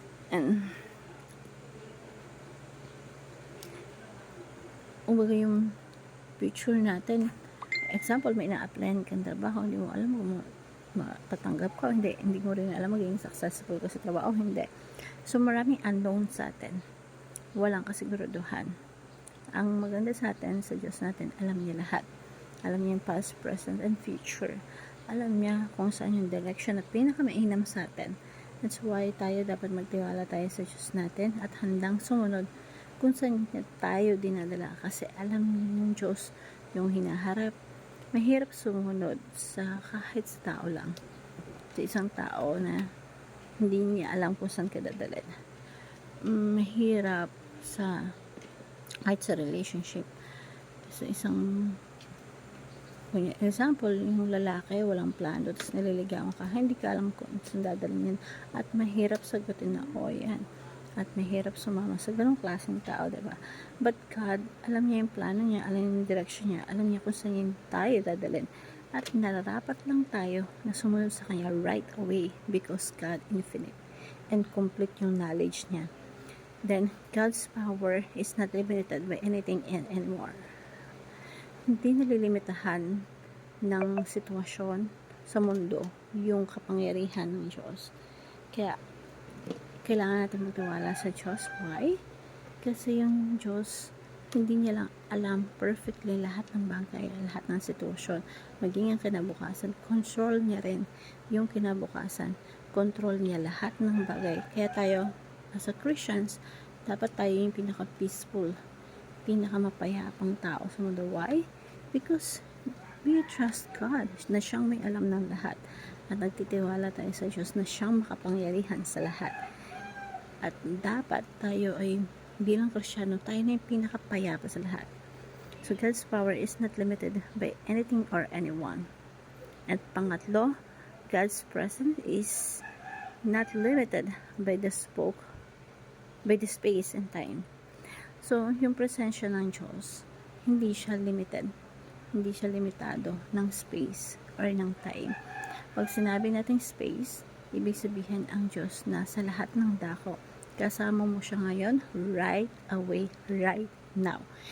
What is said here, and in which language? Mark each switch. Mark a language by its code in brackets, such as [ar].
[tl] And umaga yung future natin. Example, may na-applyan kang trabaho, hindi mo alam kung matatanggap ka, hindi mo rin alam magiging successful ka sa trabaho, hindi. So, maraming unknown sa atin. Walang kasiguraduhan. Ang maganda sa atin, sa Diyos natin, alam niya lahat. Alam niya yung [en] past, present, and future. [tl] Alam niya kung saan yung direction at pinakamainam sa atin. [en] That's why [tl] tayo dapat magtiwala tayo sa Diyos natin at handang sumunod kung saan tayo dinadala. Kasi alam ng Diyos yung hinaharap. Mahirap sumunod sa kahit sa tao lang. Sa isang tao na hindi niya alam kung saan ka dadalhin. Mahirap sa kahit sa relationship. Sa isang Example, yung lalaki, walang plano, tapos nililigawan ka, hindi ka alam kung saan dadalhin yan. At mahirap sagutin na, yan. At mahirap sumama sa ganong klaseng tao, diba? But God, alam niya yung plano niya, alam niya yung direction niya, alam niya kung saan yung tayo dadalhin. At nararapat lang tayo na sumunod sa Kanya [en] right away because God infinite and complete [tl] yung knowledge niya. [en] Then, God's power is not limited by anything anymore. [tl] Hindi nalilimitahan ng sitwasyon sa mundo yung kapangyarihan ng Diyos. Kaya, kailangan natin magtiwala sa Diyos. Why? Kasi yung Diyos, hindi niya lang alam perfectly lahat ng bagay, lahat ng sitwasyon. Maging ang kinabukasan, control niya rin yung kinabukasan. Control niya lahat ng bagay. Kaya tayo, [en] as a Christians, [tl] dapat tayo yung pinaka-peaceful, pinakamapayapang tao sa mundo. Why? [en] Because we trust God [tl] na siyang may alam ng lahat. At nagtitiwala tayo sa Diyos na siyang makapangyarihan sa lahat. At dapat tayo ay bilang Kristiyano, tayo na yung pinakapayapa sa lahat. [en] So God's power is not limited by anything or anyone. [tl] At pangatlo, [en] God's presence is not limited by the space and time. [tl] So, yung presensya ng Diyos, hindi siya limited. Hindi siya limitado ng space or ng time. Pag sinabi natin space, ibig sabihin ang Diyos nasa lahat ng dako. Kasama mo siya ngayon, [en] right away, right now.